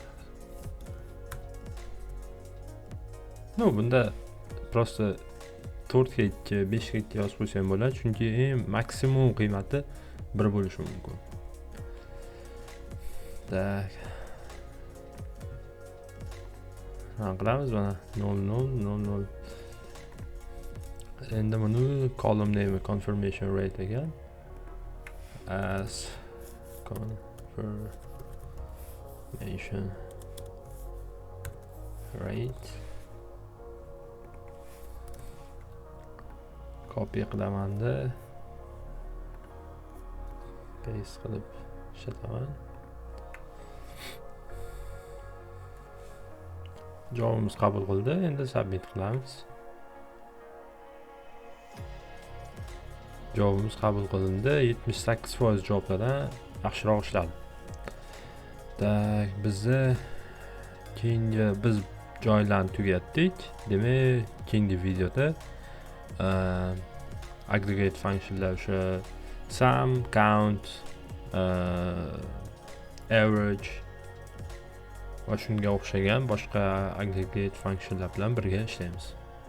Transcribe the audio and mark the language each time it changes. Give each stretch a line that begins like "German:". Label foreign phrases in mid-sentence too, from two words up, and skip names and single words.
Uzbek: No, bunda prosta 4 ga 2, 5 ga 2 yozib qo'ysam bo'ladi, chunki eng maksimum qiymati 1 bo'lishi mumkin. Tak. Qilamiz mana 0000. Endi buni
English: column name confirmation rate
Uzbek: ekan.
English: As confirmation rate.
Uzbek: Copy qilaman-da. Paste qilib ishlataman. Javobimiz qabul qildi. Endi submit qilamiz. Javobimiz qabul qilindi. 78% javoblardan yaxshiroq ishladi. Tak, bizda keyingi biz joylarni tugatdik. Demak, keyingi videoda
English: aggregate functionlar
Uzbek: o'sha sum, count, average va shunga o'xshagan boshqa
English: aggregate functionlar
Uzbek: bilan birga ishlaymiz.